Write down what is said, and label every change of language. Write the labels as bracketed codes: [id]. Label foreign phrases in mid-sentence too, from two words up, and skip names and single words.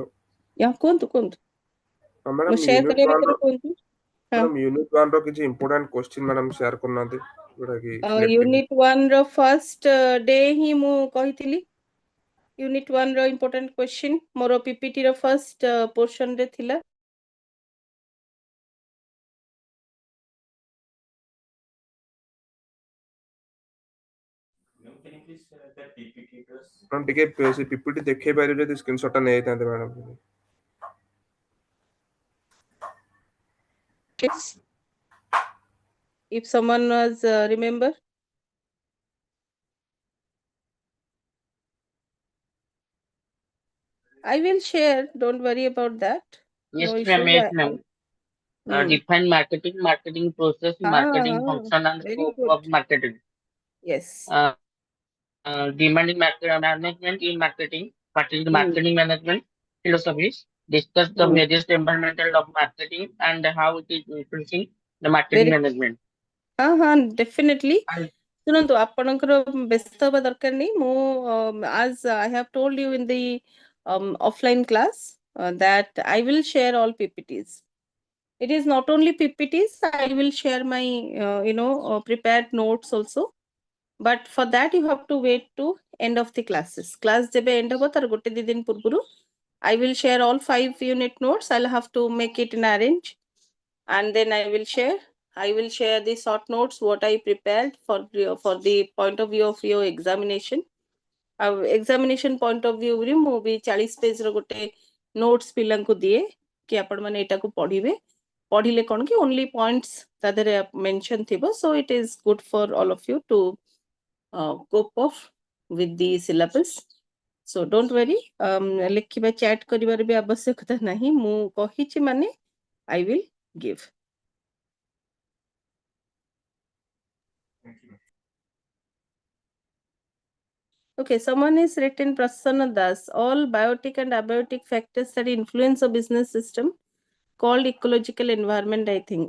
[en] Yeah, [or] କୁହନ୍ତୁ କୁହନ୍ତୁ. Madam, ମୁଁ share କରିବା ଭିତରେ କୁହନ୍ତୁ. madam, unit 1 ର କିଛି [en] important question [or] madam share କରୁନାହାନ୍ତି ଯୋଉଟା କି unit 1 ର [en] first day [or] ହିଁ ମୁଁ କହିଥିଲି. Unit 1 ର [en] important question [or] ମୋର PPT ର [en] first portion [or] ରେ ଥିଲା. madam ଟିକେ ସେ PPT ଦେଖେଇ ପାରିବେ ଯଦି ସ୍କ୍ରିନଶଟ ଟା ନେଇ ଯାଇଥାନ୍ତେ madam. [en] Yes. If someone was remember. I will share. Don't worry about that. Yes, No ma'am. issue. Yes, ma'am. Define marketing process, marketing function, and very scope good. of marketing. Yes. Demand in management in marketing, what is the Mm. marketing management philosophies, discuss the Mm. various environmental of marketing and how it is influencing the marketing Very management. definitely. And [or] ଶୁଣନ୍ତୁ ଆପଣଙ୍କର ବ୍ୟସ୍ତ ହେବା ଦରକାର ନାହିଁ ମୁଁ [en] as I have told you in the offline class that I will share all PPTs. It is not only PPTs, I will share my prepared notes also. But for that you have to wait to end of the classes. [or] Class ଯେବେ end ହେବ ତାର ଗୋଟେ ଦି ଦିନ ପୂର୍ବରୁ [en] I will share all 5 unit notes. I'll have to make it in arrange and then I will share. I will share the short notes what I prepared for the point of view of your examination. Examination point of view [or] रे ମୁଁ ବି 40 पेज ର ଗୋଟେ notes ପିଲାଙ୍କୁ ଦିଏ କି ଆପଣ ମାନେ ଏଟାକୁ ପଢିବେ ପଢିଲେ କ'ଣ କି [en] only points [or] ତା ଦେହରେ mention ଥିବ, [en] so it is good for all of you to cope up with the syllabus. So don't worry, [or] ଲେଖିବା chat କରିବାର ବି ଆବଶ୍ୟକତା ନାହିଁ, ମୁଁ କହିଛି ମାନେ [en] I will give. Okay, someone is written Prasanna Das. All biotic and abiotic factors that influence a business system called ecological environment, I think.